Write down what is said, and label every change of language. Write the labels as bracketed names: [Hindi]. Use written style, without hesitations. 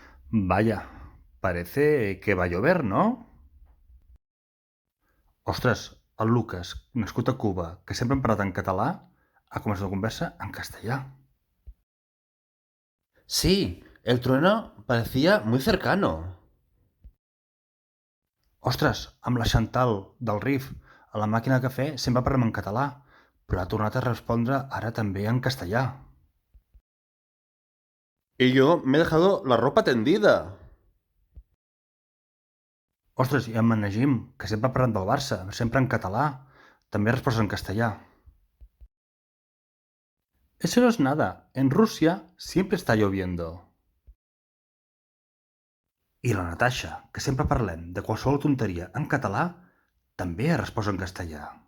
[Spanish] Vaya, parece que va a llover, ¿no? [Catalan] Ostres, el Lucas, nascut a Cuba, que sempre hem parlat en català, ha començat la conversa en castellà. [Spanish] Sí, el trueno parecía muy cercano. [Catalan] Ostres, amb la Chantal del Rif a la màquina de cafè sempre parlem en català, però ha tornat a respondre ara també en castellà. [Spanish] Y yo me he dejado la ropa tendida. [Catalan] Ostres, i amb en Najim, que sempre ha parlat del Barça, sempre en català, també ha respost en castellà. [Spanish] Eso no es nada, en Rusia siempre está lloviendo. [Catalan] I la Natasha, que sempre parlem de qualsevol tonteria en català, també ha respost en castellà.